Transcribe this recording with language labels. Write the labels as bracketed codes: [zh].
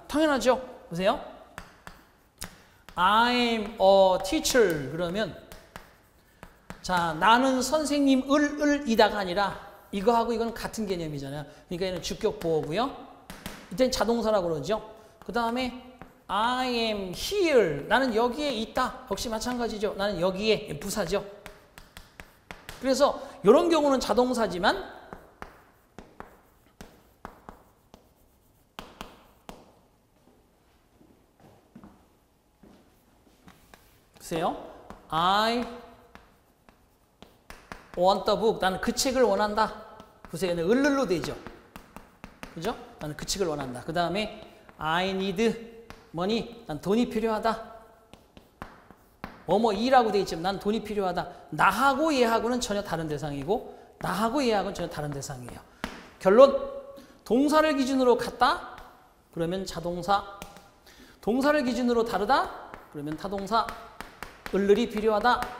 [ko] 당연하죠. 보세요. [en] I'm a teacher. [ko] 그러면 자, 나는 선생님을이다가 아니라 이거하고 이건 같은 개념이잖아요. 그러니까 얘는 주격 보어고요. 이때는 자동사라고 그러죠. 그 다음에 [en] I am here. [ko] 나는 여기에 있다. 역시 마찬가지죠. 나는 여기에 부사죠. 그래서 이런 경우는 자동사지만 보세요. [en] I want the book. [ko] 나는 그 책을 원한다. 보세요. 을로 되죠. 그죠? 나는 그 책을 원한다. 그 다음에 [en] I need money. [ko] 난 돈이 필요하다. 뭐뭐이라고 돼 있지만 난 돈이 필요하다. 나하고 얘하고는 전혀 다른 대상이고 나하고 얘하고는 전혀 다른 대상이에요. 결론. 동사를 기준으로 같다. 그러면 자동사. 동사를 기준으로 다르다. 그러면 타동사. 을을이 필요하다.